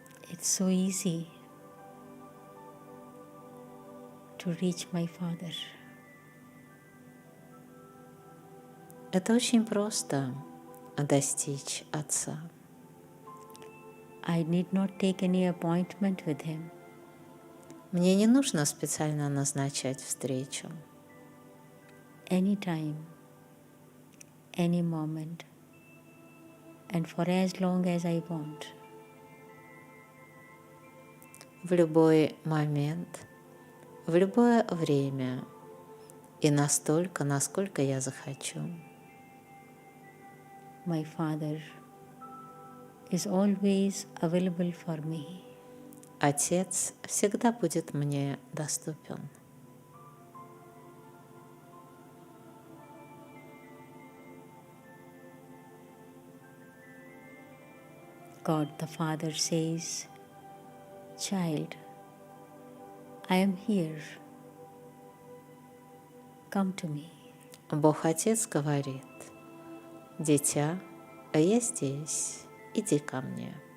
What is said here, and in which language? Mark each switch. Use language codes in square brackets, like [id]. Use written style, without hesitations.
[en] It's so easy to reach my Father. [ru] Это очень просто достичь Отца. [en] I need not take any appointment with Him. [ru] Мне не нужно специально назначать встречу. [en] Anytime, any moment, and for as long as I want. [ru] В любой момент, в любое время и настолько, насколько я захочу. [en] My Father is always available for me. [ru] Отец всегда будет мне доступен. [en] God the Father says, "Child, I am here. Come to me." [ru] Бог Отец говорит: «Дитя, я здесь, иди ко мне».